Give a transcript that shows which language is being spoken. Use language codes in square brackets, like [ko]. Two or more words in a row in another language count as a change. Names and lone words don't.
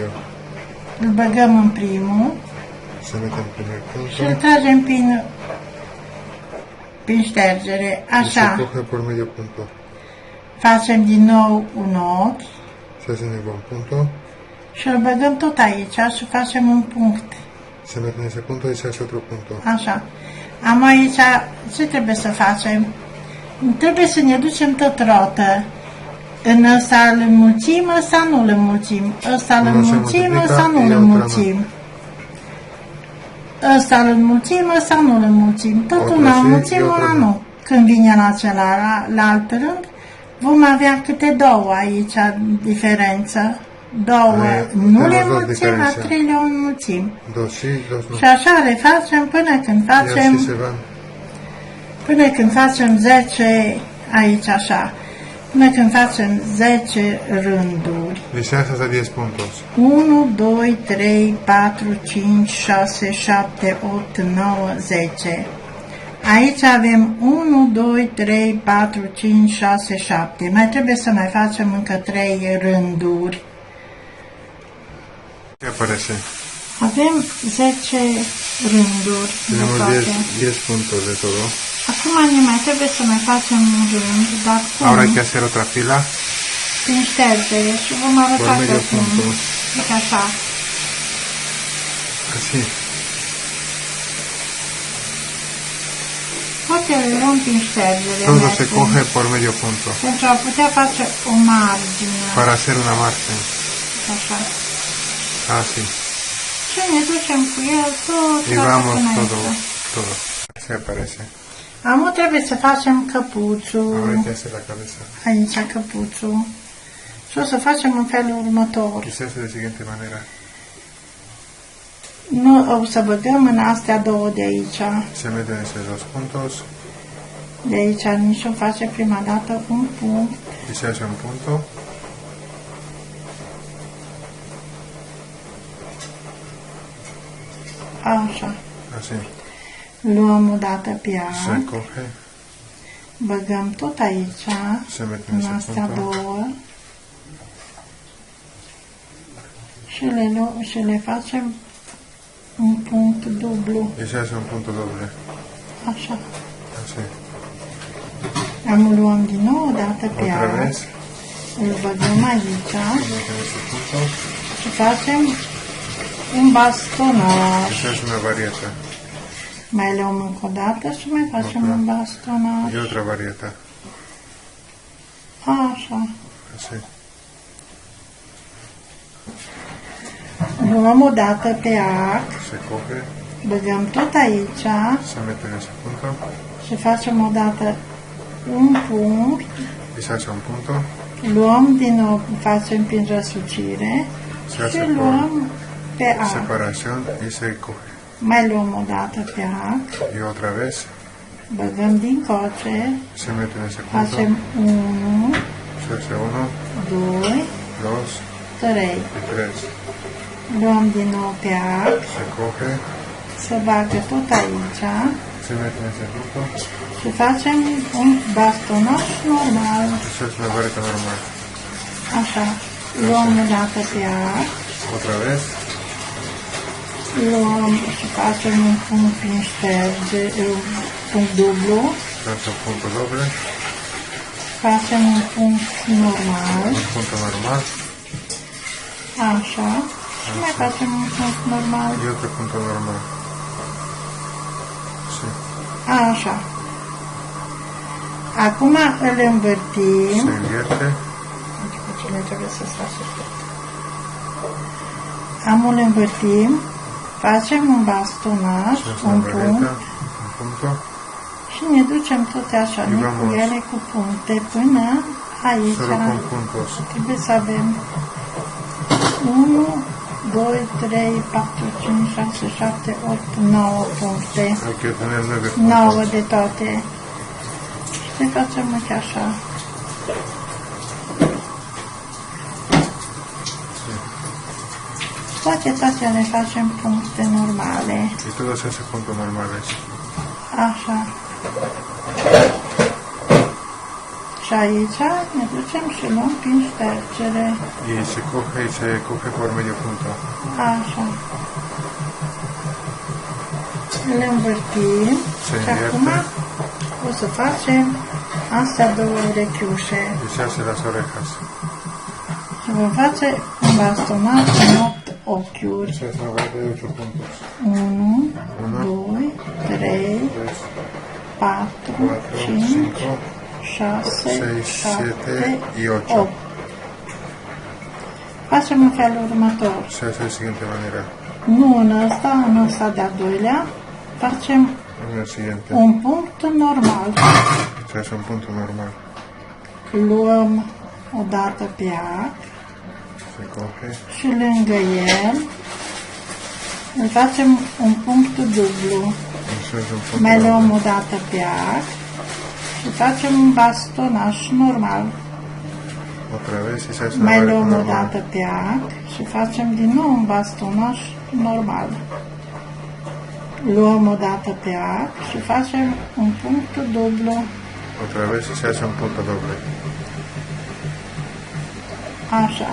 [ro] Îl băgăm în primul [es] Se mete en primer [ro] și îl [es] punto [ro] tragem prin ștergere. [es] y se [ro] Așa. [es] coge por medio punto. [ro] Facem din nou un ochi [es] Se hace en el buen punto, [ro] și îl băgăm tot aici și facem un punct. [es] se mete en ese punto y se hace otro punto. [ro] Așa. Am aici, ce trebuie să facem? Trebuie să ne ducem tot rotă. În ăsta îl înmulțim, ăsta nu îl înmulțim. Ăsta îl [es] Unul se [ro] înmulțim, [es] multiplică, [ro] ăsta nu îl iar înmulțim. Ăsta îl înmulțim, ăsta nu îl înmulțim. Tot [es] Otra una sí, [ro] înmulțim, [es] y otra una no. [ro] nu. Când vine la alt rând, vom avea câte 2 aici diferență. 2 nu le [es] tenemos dos [ro] înmulțim, la [es] diferencia. [ro] 3 le înmulțim. [es] 2 sí, 2 no. [ro] Și așa le facem până când [es] Y así [ro] facem [es] se van. [ro] Până când facem 10, aici așa, până când facem 10 rânduri. [es] Y se hace hasta 10 puntos. 1, 2, 3, 4, 5, 6, 7, 8, 9, 10. [ro] Aici avem 1, 2, 3, 4, 5, 6, 7. Mai trebuie să mai facem încă 3 rânduri. [es] ¿Qué aparece? [ro] Avem 10 rânduri de [es] Tenemos [ro] toate. [es] 10 puntos de todo. [ro] Acum ne mai trebuie să mai facem un rând, dar cum? [es] Ahora hay que hacer otra fila [ro] Prin ștergere și vom arăta [es] por medio [ro] cum. [es] punto. [ro] Uite așa. [es] Así Sí. [ro] Poate le luăm prin ștergere. [es] Todo se [ro] mergem, [es] coge por medio punto. [ro] pentru a putea face o margine. [es] Para hacer una margen. [ro] Așa. [es] Así. [ro] Și ne ducem cu el tot [es] Y [ro] la [es] vamos [ro] înainte. [es] todo. Así aparece. [ro] Acum trebuie să facem căpuțul. [es] Ahora hay que hacer la cabeza. [ro] Aici căpuțul. Și o să facem în felul următor. [es] Y se hace de siguiente manera. [ro] Nu o să băgăm în astea două de aici. [es] Se meten esos dos puntos [ro] De aici nici o face prima dată un punct. [es] y se hace un punto. [ro] Așa. [es] Así. [ro] Luăm o dată pe [es] Se [ro] ea. [es] coge. [ro] Băgăm tot aici. [es] Se mete en [ro] În [es] ese [ro] astea [es] punto. [ro] două. Și le facem un punct dublu. [es] Y se hace un punto doble. [ro] Așa. [es] Así. [ro] Am luăm din nou o dată pe [es] Otra [ro] ea. [es] vez. [ro] Îl băgăm aici. [es] Meten ese punto. [ro] Și facem un bastonaș. [es] Y se hace una varieta. [ro] Mai luăm încă o dată și mai facem un bastonaș. [es] Y otra varieta. [ro] Așa. [es] Así. [ro] Luăm o dată pe arc, [es] Se coge. [ro] băgăm tot aici [es] Se mete en ese punto. [ro] și facem o dată un punct. [es] Y se hace un punto. [ro] Luăm din nou, facem prin răsucire [es] Se [ro] și [es] hace [ro] luăm pe [es] por [ro] arc. [es] separación y se coge. [ro] Mai luăm o dată pe arc, [es] Y otra vez. [ro] băgăm din coce, [es] Se mete en ese punto. [ro] facem 1, [es] Se hace 1, [ro] 2, [es] 2 [ro] 3. [es] y 3. [ro] Luăm din nou pe arc, [es] Se coge. [ro] se bagă tot aici [es] Se mete en ese punto. [ro] și facem un bastonaș normal. [es] Eso es una vareta normal. [ro] Așa. Luăm o dată pe arc, [es] Otra vez. [ro] luăm și facem un punct prin șterge, un punct dublu, [es] Se hace un punto doble. [ro] facem un punct normal, [es] Un punto normal. [ro] așa, și mai facem un punct normal, [es] Y otro punto normal. Sí. [ro] așa. Acum îl învârtim. [es] Se invierte. [ro] Cine trebuie să se facă tot. Am îl învârtim, facem un bastonaș, [es] Se hace [ro] un [es] una [ro] punct [es] vareta. Un punto. [ro] și ne ducem tot așa, Și cu [es] vamos. [ro] ele cu puncte până aici. [es] Solo con puntos. [ro] Trebuie să avem 1, 2, 3, 4, 5, 6, 7, 8, 9 puncte. [es] Hay que tener 9 9 puntos. [ro] de toate. Și le facem uite așa. Toate le facem puncte normale. [es] Y todo se hace puntos normales. [ro] Așa. Și aici ne ducem și luăm prin ștergere. [es] Y se coge por medio punto. [ro] Așa. Le învârtim [es] Se [ro] și acum [es] invierte. [ro] o să facem astea două urechiușe. [es] Y se hace las orejas. [ro] Și vom face un bastonaș în 8 ochiuri. [es] Se hace una vareta de 8 puntos. [ro] 1, Unu. 2, 3, [es] 3, [ro] 4, [es] 4, [ro] 5, [es] 5, [ro] 6, [es] 6, [ro] 7, [es] 7 y 8. [ro] 8. Facem în felul următor. [es] Se hace de siguiente manera. [ro] Nu în ăsta de-a doilea, facem [es] En el siguiente. [ro] un punct normal. [es] Se hace un punto normal. [ro] Luăm o dată pe arc [es] Se coge. [ro] și lângă el îl facem un punct dublu. [es] Y se hace un punto [ro] Mai luăm [es] normal. [ro] o dată pe arc și facem un bastonaș normal. [es] Otra vez y se hace una [ro] Mai [es] vareta [ro] luăm o [es] normal. [ro] dată pe arc și facem din nou un bastonaș normal. Luăm o dată pe arc și facem un punct dublu. [es] Otra vez y se hace un punto doble. [ro] Așa.